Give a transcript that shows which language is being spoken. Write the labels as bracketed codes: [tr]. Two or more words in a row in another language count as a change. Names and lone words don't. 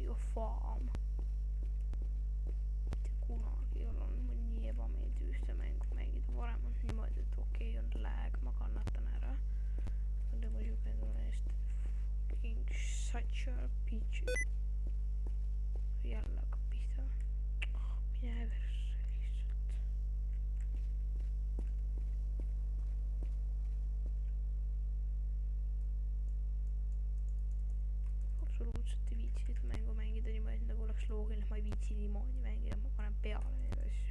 [et] Farm. mitte kunagi olen mul nii ebameeldiv ühte mängu mängida, varem on niimoodi, et okei, on lag, ma kannatan ära. aga muidugi on eest [en] fucking such a bitch. [et] jälle hakkab pihta. mine versse lihtsalt. absoluutselt ei viitsi seda mängu mängida niimoodi, nagu oleks loogiline, ma ei viitsi niimoodi mängida, ma panen peale neid asju.